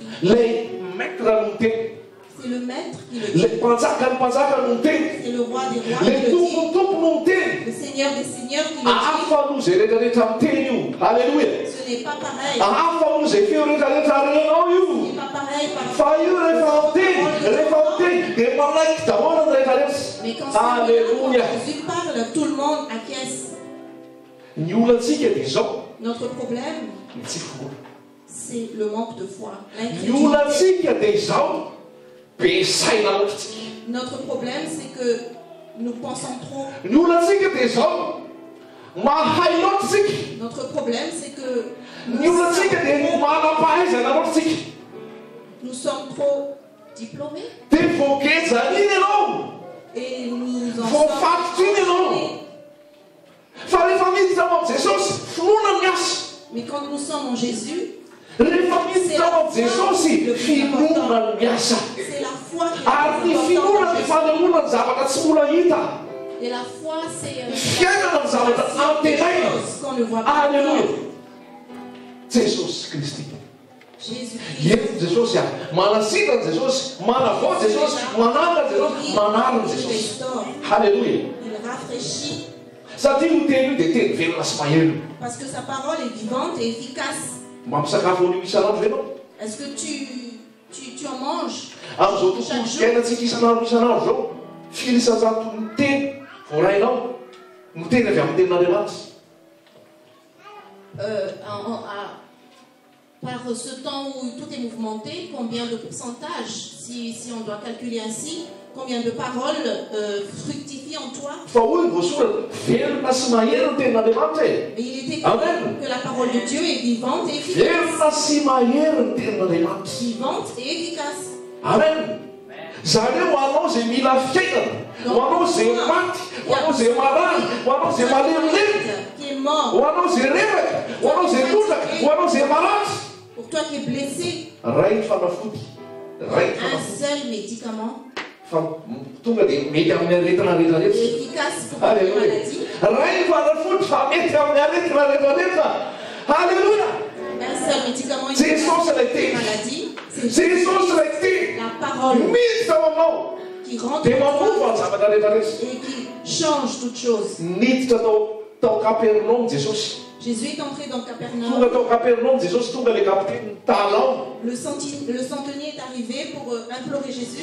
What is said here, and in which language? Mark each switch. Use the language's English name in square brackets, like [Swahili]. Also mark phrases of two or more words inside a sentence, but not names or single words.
[Malagasy] Lay maître no teny. [French] C'est le maître qui le dit. [Malagasy] Lay mpanjaka no teny. [French] C'est le roi des rois [Malagasy] Lay [French] qui le dit. [Malagasy] tompo no teny. [French] Le Seigneur des seigneurs qui le dit. [Malagasy] Hafa no izay rehetrarehetra amin'ny teny io. Halleluja. [French] Ce n'est pas pareil. [Malagasy] Hafa no izay feo rehetrarehetra renao [French] Ce [Malagasy] io. [French] n'est pas pareil par [Malagasy] Fa io rehefa miteny dia manaiky daholo ny rehetrarehetra. [French] Mais quand Alléluia. Jésus parle, tout le monde acquiesce. [Malagasy] Ny olantsika dia izao [French] Notre problème, [Malagasy] ny tsy finoana. [French] c'est le manque de foi, [Malagasy] Ny [French] l'incrédulité. [Malagasy] olantsika dia izao be saina loatritsika. [French] Notre problème, c'est que nous pensons trop. [Malagasy] Ny olantsika dia izao mahay loatsika. [French] Notre problème, c'est que [Malagasy] Ny olontsika dia manam-pahaizana loatsika. [French] nous sommes trop diplômés [Malagasy] Dia voagezany iny ianao. [French] et nous en [Malagasy] Voafatotra iny ianao. [French] sommes. [Malagasy] Fa rehefa miditra ao amin'i Jesosy, finoana ny asa. [French] Mais quand nous sommes en Jésus, [Malagasy] Rehefa miditra ao amin'i Jesosy, finoana ny asa. [French] c'est la foi qui [Malagasy] Ary ny [French] est importante [Malagasy] finoana [French] en [Malagasy] ny [French] Jésus. [Malagasy] fanehoana ny zavatra tsy mbola hita. [French] Et la foi, c'est [Malagasy] Fiainana ny zavatra [French] des [Malagasy] antenaina. [French] choses qu'on ne voit pas. Alléluia. [Malagasy] Jesosy Kristy. [French] Jésus-Christ, [Malagasy] Eto Jesosy manasitrany Jesosy, manavao Jesosy, mananga Jesosy, manarina [French] il [Malagasy] Jesosy. [French] restaure, Alléluia. il rafraîchit, [Malagasy] Satria io teny io dia teny velona sy maheno. [French] parce que sa parole est vivante et efficace. [Malagasy] Mampisakafo an'io isanandro ianao. [French] Est-ce que tu en manges [Malagasy] Amin'izao tontolo fiainantsika isanandro zao, filisan-jato ny teny voarainao, ny teny avy amin'ny tenin'Andriamanitra. [French] Par ce temps où tout est mouvementé, combien de pourcentage, si on doit calculer ainsi, combien de paroles fructifient en toi? [Malagasy] Fa hoy voasoratra velona sy maheno ny tenin'Andriamanitra e. [French] Mais il est écrit Amen. que la parole de Dieu est vivante et efficace. [Malagasy] Velona sy maheno ny tenin'Andriamanitra. [French] Vivante et efficace. Amen. [Malagasy] Zareo ho anao zay mila fiainana, ho anao zay maty, ho anao zay marary, ho anao zay malemilemy, [French] Qui est mort, [Malagasy] ho anao zay reraka, ho anao zay lotraka, ho anao zay malatsy. [French] pour toi qui es blessé, [Malagasy] Ray ny fanafody, ray ny [French] un [Malagasy] fanafody. [French] seul médicament [Malagasy] Fa tonga dia mety amin'ny aretina [French] est [Malagasy] rehetrarehetra. [French] efficace pour la Alléluia. maladie. [Malagasy] Ray ny fanafody fa mety amin'ny aretina rehetrarehetra. Alléluia. [French] Un seul médicament est [Malagasy] Jesosy [French] efficace [Malagasy] ilay [French] pour [Malagasy] teny. [French] la maladie. C'est [Malagasy] Jesosy ilay teny. [French] la parole [Malagasy] Miditra ao aminao [French] qui rentre [Malagasy] dia [French] en [Malagasy] mamova [French] toi [Malagasy] ny zavatra rehetrarehetra. [French] et qui change toutes choses. [Malagasy] Niditra tao Kapernaum Jesosy. [French] Jésus est entré dans [Malagasy] Tonga [French] Capernaum. [Malagasy] tao Kapernaum Jesosy, tonga ilay kapiteny talao. [French] Le centenier est arrivé pour implorer Jésus.